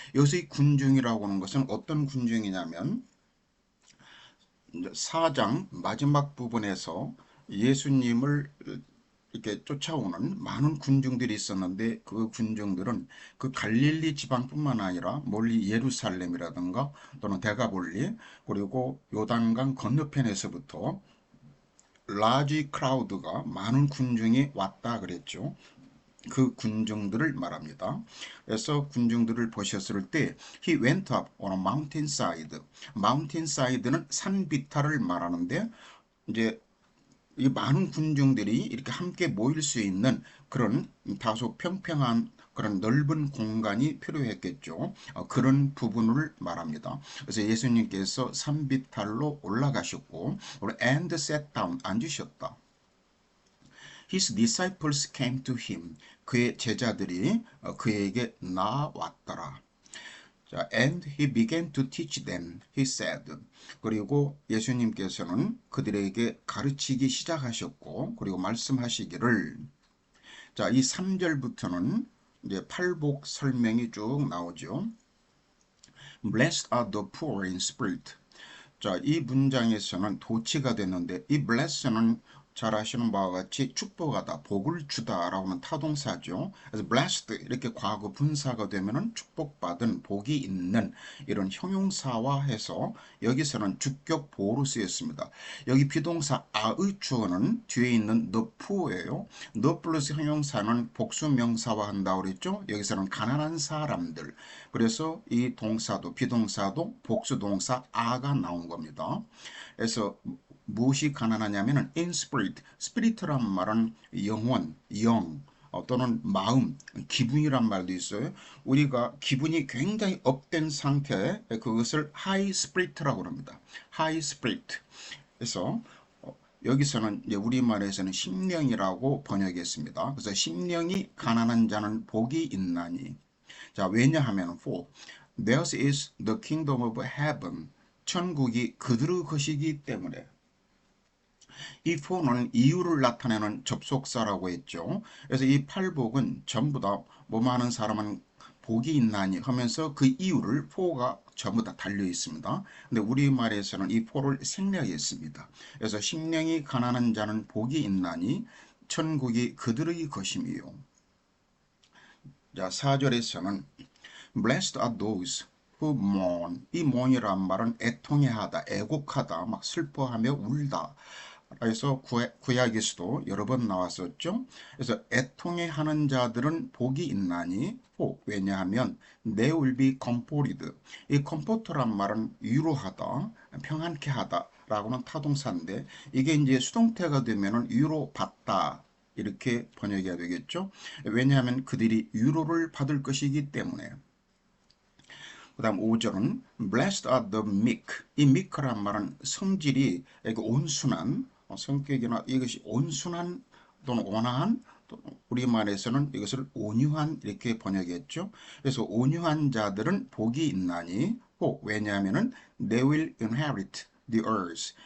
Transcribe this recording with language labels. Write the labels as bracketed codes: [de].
[ko] 여기서 이 군중이라고 하는 것은 어떤 군중이냐면 4장 마지막 부분에서 예수님을 이렇게 쫓아오는 많은 군중들이 있었는데 그 군중들은 그 갈릴리 지방뿐만 아니라 멀리 예루살렘이라든가 또는 데가볼리 그리고 요단강 건너편에서부터 라지 크라우드가 많은 군중이 왔다 그랬죠. 그 군중들을 말합니다. 그래서 군중들을 보셨을 때 [en] he went up on a mountainside. [ko] mountainside는 산 비탈을 말하는데 이제 이 많은 군중들이 이렇게 함께 모일 수 있는 그런 다소 평평한 그런 넓은 공간이 필요했겠죠. 그런 부분을 말합니다. 그래서 예수님께서 산비탈로 올라가셨고 [en] and sat down [ko] 앉으셨다. [en] His disciples came to him. [ko] 그의 제자들이 그에게 나왔더라. [en] 자, and he began to teach them. He said. [ko] 그리고 예수님께서는 그들에게 가르치기 시작하셨고, 그리고 말씀하시기를. 자, 이 3절부터는 이제 팔복 설명이 쭉 나오죠. [en] Blessed are the poor in spirit. [ko] 자, 이 문장에서는 도치가 됐는데 이 bless는 잘 아시는 바와 같이 축복하다, 복을 주다라고 하는 타동사죠. 그래서 blessed 이렇게 과거 분사가 되면은 축복받은, 복이 있는 이런 형용사화해서 여기서는 주격 보호로 쓰였습니다. 여기 비동사 아의 주어는 뒤에 있는 the poor예요. the 플러스 형용사는 복수 명사화한다고 그랬죠. 여기서는 가난한 사람들. 그래서 이 동사도 비동사도 복수 동사 아가 나온 겁니다. 그래서 무엇이 가난하냐면은 in spirit, spirit란 말은 영혼, 영 또는 마음, 기분이란 말도 있어요. 우리가 기분이 굉장히 업된 상태, 그것을 high spirit라고 합니다. [en] high spirit. [ko] 그래서 여기서는 이제 우리말에서는 심령이라고 번역했습니다. 그래서 심령이 가난한 자는 복이 있나니. 자, 왜냐하면 [en] for theirs is the kingdom of heaven. [ko] 천국이 그들의 것이기 때문에. 이 for는 이유를 나타내는 접속사라고 했죠. 그래서 이 팔복은 전부 다 뭐하는 사람은 복이 있나니 하면서 그 이유를 for가 전부 다 달려 있습니다. 근데 우리말에서는 이 for를 생략했습니다. 그래서 심령이 가난한 자는 복이 있나니 천국이 그들의 것임이요. 자, 4절에서는 [en] Blessed are those who mourn. [ko] 이 mourn이란 말은 애통해하다, 애곡하다, 막 슬퍼하며 울다. 그래서 구약에서도 여러 번 나왔었죠. 그래서 애통해하는 자들은 복이 있나니 왜냐하면 [en] they will be comforted. [ko] 이 comfort란 말은 위로하다, 평안케 하다 라고는 타동사인데 이게 이제 수동태가 되면은 위로받다 이렇게 번역해야 되겠죠. 왜냐하면 그들이 위로를 받을 것이기 때문에. 그 다음 5절은 [en] Blessed are the meek. [ko] 이 meek란 말은 성질이 온순한 성격이나 이것이 온순한 또는 온화한 우리말에서는 이것을 온유한 이렇게 번역했죠. 그래서 온유한 자들은 복이 있나니 왜냐하면은 [en] they will inherit the earth.